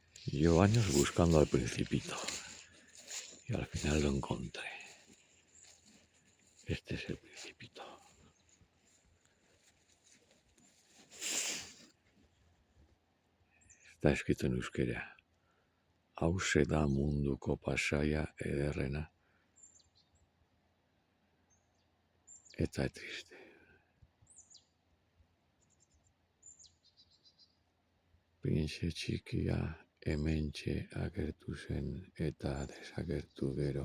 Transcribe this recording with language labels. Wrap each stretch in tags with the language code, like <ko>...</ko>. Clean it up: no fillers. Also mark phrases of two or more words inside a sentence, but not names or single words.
<es>Llevo años buscando al Principito y al final lo encontré. Este es el Principito. Está escrito en euskera.</es> <eu>Hauxe da munduko pasaia ederrena eta triste. Printze txikia hementxe agertu zen eta desagertu gero.</eu>